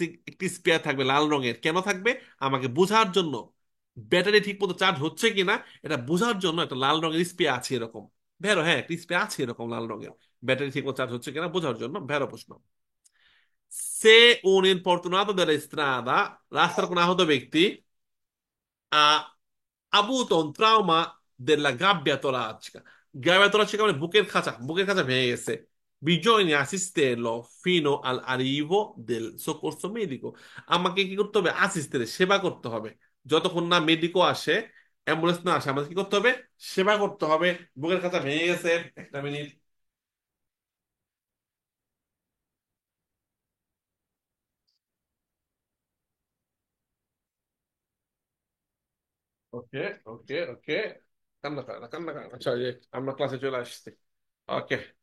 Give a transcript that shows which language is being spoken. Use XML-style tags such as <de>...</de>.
<bn>একটি স্পেয়ার থাকবে লাল রঙের কেন থাকবে আমাকে বোঝার জন্য ব্যাটারি ঠিক মতো চার্জ হচ্ছে কিনা এটা বোঝার জন্য একটা লাল রঙের স্পেয়ার আছে এরকম ভেরো হ্যাঁ একটা স্পেয়ার আছে এরকম লাল রঙের ব্যাটারি ঠিক মতো চার্জ হচ্ছে কিনা বোঝার জন্য ভেরো প্রশ্ন সে</bn> <it>un infortunato della strada</it> <bn>রাস্তার কোন আহত ব্যক্তি</bn> <it>ha avuto un trauma della gabbia toracica.</it> <bn>Gabbia toracica মানে বুকের খাঁচা ভেঙে গেছে।</bn> <it>Bisogna assisterlo fino all'arrivo del soccorso medico.</it> <bn>আমাকে কি করতে হবে আসিস্টের সেবা করতে হবে যতক্ষণ না মেডিকো আসে অ্যাম্বুলেন্স না আসে আমাদের কি করতে হবে সেবা করতে হবে বুকের খাঁচা ভেঙে গেছে একটা মিনিট ওকে ওকে ওকে কান্না আচ্ছা এই যে আমরা ক্লাসে চলে আসছি ওকে</bn>